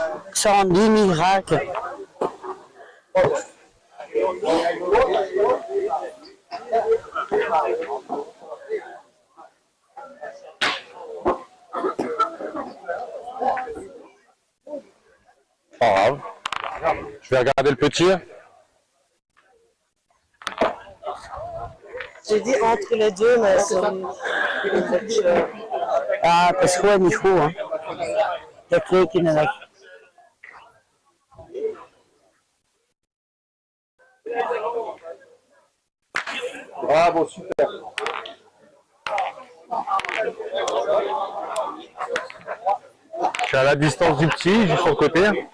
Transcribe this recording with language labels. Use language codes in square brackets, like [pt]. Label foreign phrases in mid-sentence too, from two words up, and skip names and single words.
[nl] Zou die niet raken. [fr] Pas grave. Je vais regarder le petit. J'ai dit entre les deux, mais c'est [nl] Ja, het is gewoon niet goed, hè. Dat rekenen weg. [fr] Bravo, super. Je suis à la distance du petit, juste sur le côté.